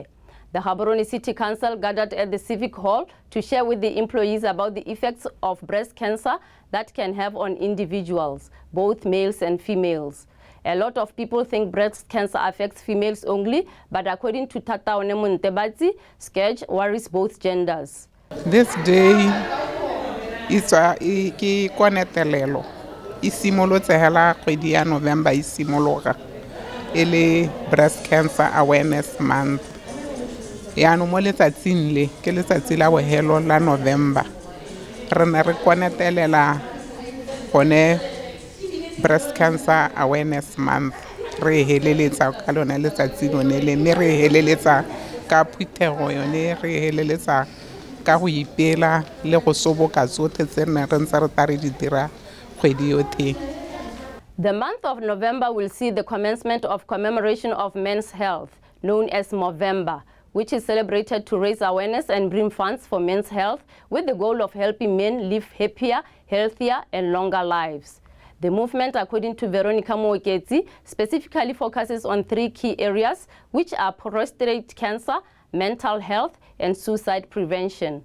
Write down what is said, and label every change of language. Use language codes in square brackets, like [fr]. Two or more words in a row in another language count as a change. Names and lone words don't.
[en] The Gaborone City Council gathered at the Civic Hall to share with the employees about the effects of breast cancer that can have on individuals, both males and females. A lot of people think breast cancer affects females only, but according to Tata Onemuntebatsi, scourge worries both genders. This day is a konetelelo. [tn] Isimolotse hela kgwedi ya November isimologa. Ele Breast Cancer Awareness Month. Yaano mo letsatsing le ke letsatsi la bohelo la November. Re ne re konetelela gone Breast Cancer Awareness Month. Re heleletsa ka lona letsatsi lone le mme re heleletsa ka phuthego yone re heleletsa ka go ipela le go soboka tsotlhe tse ne re ntse re tare di dira kgwedi yotlhe. [en] The month of November will see the commencement of commemoration of men's health, known as Movember, which is celebrated to raise awareness and bring funds for men's health with the goal of helping men live happier, healthier, and longer lives. The movement, according to Veronica Moeketsi, specifically focuses on 3 key areas, which are prostate cancer, mental health, and suicide prevention.